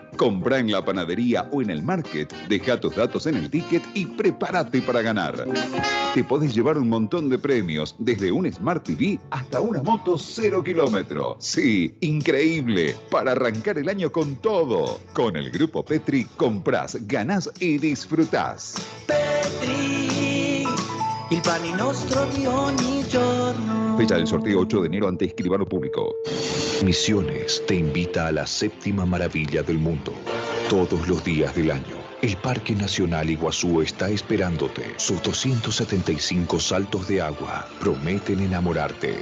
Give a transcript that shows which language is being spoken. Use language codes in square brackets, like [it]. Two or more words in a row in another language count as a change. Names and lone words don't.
[es] Compra en la panadería o en el market, deja tus datos en el ticket y prepárate para ganar. Te podés llevar un montón de premios, desde un [en] Smart TV [es] hasta una moto 0 kilómetro. Sí, increíble, para arrancar el año con todo. Con el Grupo Petri comprás, ganás y disfrutás. [it] Petri, il pane nostro di ogni giorno. [es] Fecha del sorteo 8 de enero ante escribano público. Misiones te invita a la 7ª maravilla del mundo. Todos los días del año, el Parque Nacional Iguazú está esperándote. Sus 275 saltos de agua prometen enamorarte.